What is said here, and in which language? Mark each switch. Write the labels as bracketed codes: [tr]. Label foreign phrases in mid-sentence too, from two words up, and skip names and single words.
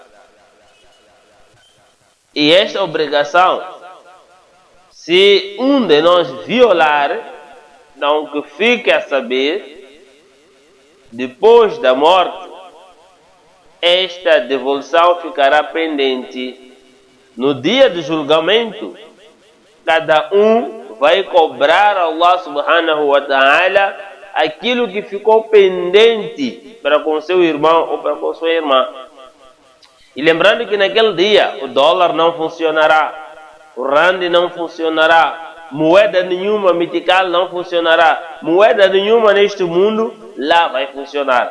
[pt] E esta obrigação, se um de nós violar, então que fique a saber, depois da morte, esta devolução ficará pendente. No dia do julgamento, cada um vai cobrar a Allah [ar] سبحانه وتعالى [pt] aquilo que ficou pendente para com seu irmão ou para com sua irmã. E lembrando que naquele dia o dólar não funcionará, o rand não funcionará, moeda nenhuma mitical não funcionará, moeda nenhuma neste mundo lá vai funcionar.